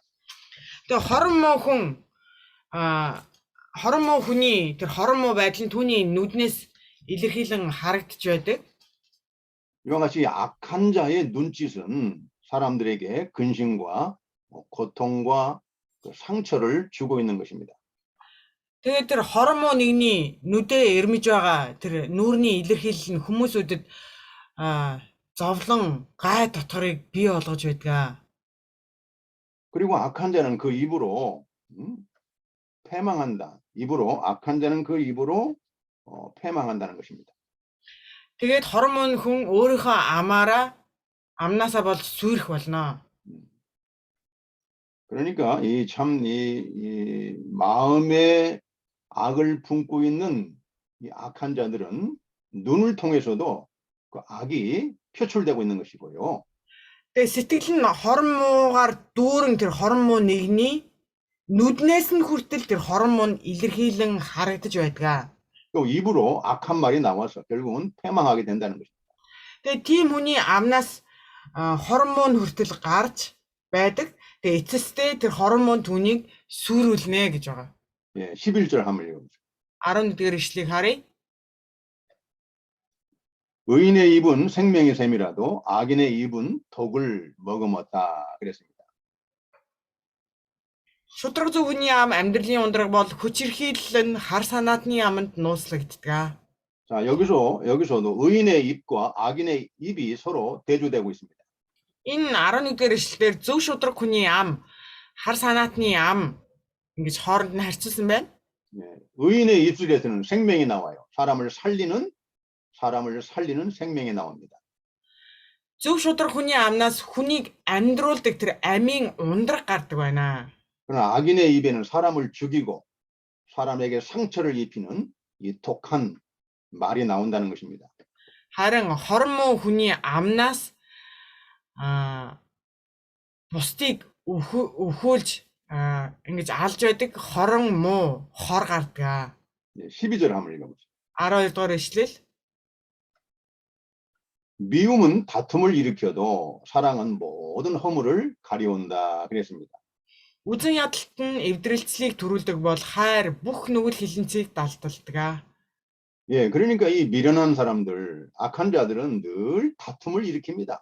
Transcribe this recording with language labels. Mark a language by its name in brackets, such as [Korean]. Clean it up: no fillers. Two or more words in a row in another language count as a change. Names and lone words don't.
[Mongolian] Тэгээд хорон муу хүний тэр хорон муу байдал нь түүний нүднээс илэрхийлэн харагдж байдаг. [Korean] 이와 같이 악한 자의 눈짓은 사람들에게 근심과 고통과 상처를 주고 있는 것입니다. [Mongolian] Тэгээд тэр хорон муу нэгний нүдэ ирмэж байгаа тэр нүрийн илэрхийлэл нь хүмүүсүүдэд зовлон, гай дотгорыг бий болгож байдаг. [Korean] 그리고 악한 자는 그 입으로 패망한다. 악한 자는 그 입으로 패망한다는 것입니다. [Mongolian] Тэгээд хорон муу хүн өөрийнхөө амнаасаа бол сүйрэх болно. [Korean] 그러니까 이 마음에 악을 품고 있는 이 악한 자들은 눈을 통해서도 그 악이 표출되고 있는 것이고요. [Mongolian] Тэгээд сэтгэл нь хорон муугаар дүүрэн тэр хорон муу нэгний нүднээс нь хүртэл тэр хорон муу нь илэрхийлэн харагдаж байдаг. [Korean] 또 입으로 악한 말이 나와서 결국은 패망하게 된다는 것입니다. [Mongolian] Тэгээд тийм хүний амнаас хорон муу нь хүртэл гарч байдаг. Тэгээд эцэстээ тэр хорон муу түүнийг сүрүүлнэ гэж байгаа. [Korean] 예, 11절 한번 읽어보세요. [Mongolian] 11-р ишлэгийг харъя. [Korean] 의인의 입은 생명의 샘이라도 악인의 입은 독을 머금었다 그랬습니다. [Mongolian] Шудраг зөв хүний ам амьдралын ундраг бол хүчирхийлэл нь хар санаатны аманд нууцлагддаг. [Korean] 자, 여기서도 의인의 입과 악인의 입이 서로 대조되고 있습니다. [Mongolian] Энэ 11-р ишлэлээр зөв шудраг хүний ам, хар санаатны ам ингэж хооронд нь харьцуулсан байна. [Korean] 예, 의인의 입술에서는 생명이 나와요. 사람을 살리는 생명이 나옵니다. [Mongolian] Зөв шудраг хүний амнаас хүнийг амьдруулдаг тэр амийн ундраг гардаг байна. [Korean] 그러나 악인의 입에는 사람을 죽이고 사람에게 상처를 입히는 이 독한 말이 나온다는 것입니다. [Mongolian] Харин хорон муу хүний амнаас бусдыг өвхөөлж ингэж алж байдаг хорон муу хор гардаг. [Korean] 12절 한번 읽어보세요. [Mongolian] 12-р ишлэл. [Korean] 미움은 다툼을 일으켜도 사랑은 모든 허물을 가리운다 그랬습니다. [Mongolian] Үзэн ядалт нь эвдрэлцлийг төрүүлдэг бол хайр бүх нүгэл хилэнцгийг далдалдаг. [Korean] 예, 그러니까 이 미련한 사람들, 악한 자들은 늘 다툼을 일으킵니다.